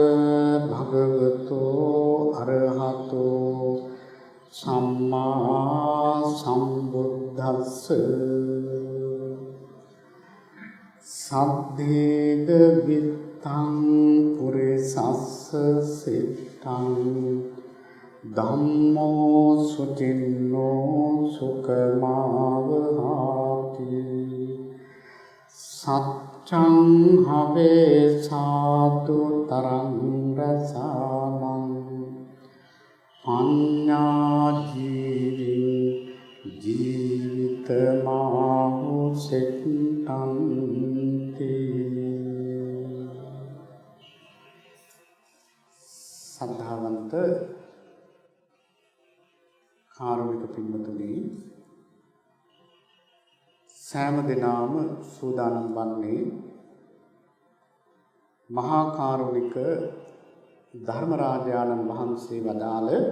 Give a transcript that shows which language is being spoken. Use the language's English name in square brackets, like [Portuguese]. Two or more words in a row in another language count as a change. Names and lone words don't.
[Pali] භගවතෝ අරහතෝ සම්මා සම්බුද්දස්ස සද්දේද විත්තං පුරිසස්ස සිත්තං ධම්මෝ සුචින්නෝ සුඛමාවහාති සච්ඡං හවේ සාදු තරං රසානං පඤ්ඤා ජීවින් ජීවිතමාහු සෙට්ටන්ති. [Sinhala] සද්ධාවන්ත කාරුණික පින්වතුනි, සෑම දිනම සූදානම් වන්නේ මහා කාරුණික ධර්මරාජානන් වහන්සේ වදාළ